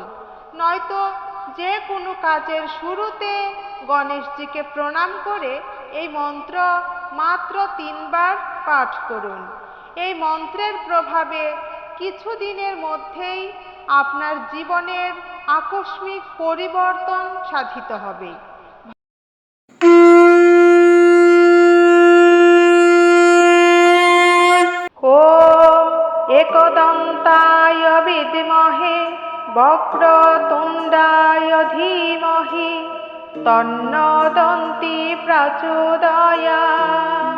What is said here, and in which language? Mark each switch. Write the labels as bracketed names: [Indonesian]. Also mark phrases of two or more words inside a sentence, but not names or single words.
[Bangla] নয়তো যে কোনো কাজের শুরুতে গণেশজিকে প্রণাম করে এই মন্ত্র মাত্র 3 বার পাঠ করুন। এই মন্ত্রের প্রভাবে কিছুদিনের মধ্যেই আপনার জীবনের আকস্মিক পরিবর্তন সাধিত হবে। [Sanskrit] ওম एकदन्ताय विद्महे वक्रतुण्डाय धीमहि तन्नो दन्ती प्रचोदयात्।